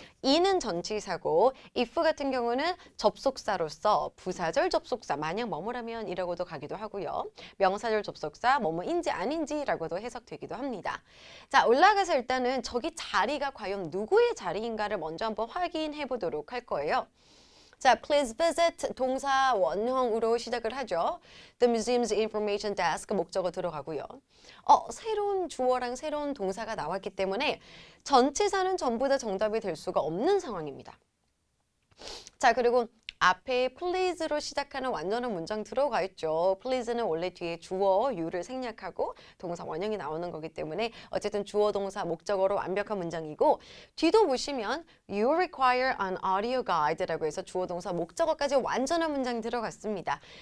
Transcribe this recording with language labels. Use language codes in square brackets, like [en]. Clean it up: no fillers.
[ko] in은 전치사고 if 같은 경우는 접속사로서 부사절 접속사, 만약 뭐뭐라면 이라고도 가기도 하고요. 명사절 접속사, 뭐뭐인지 아닌지라고도 해석되기도 합니다. 자, 올라가서 일단은 저기 자리가 과연 누구의 자리인가를 먼저 한번 확인해 보도록 할 거예요. 자, [en] please visit [ko] 동사 원형으로 시작을 하죠. [en] The museum's information desk [ko] 목적어 들어가고요. 새로운 주어랑 새로운 동사가 나왔기 때문에 전치사는 전부 다 정답이 될 수가 없는 상황입니다. 자, 그리고 앞에 please로 시작하는 완전한 문장 들어가 있죠. please는 원래 뒤에 주어, you를 생략하고 동사 원형이 나오는 거기 때문에 어쨌든 주어, 동사, 목적어로 완벽한 문장이고 뒤도 보시면 [en] you require an audio guide [ko] 라고 해서 주어, 동사, 목적어까지 완전한 문장 들어갔습니다.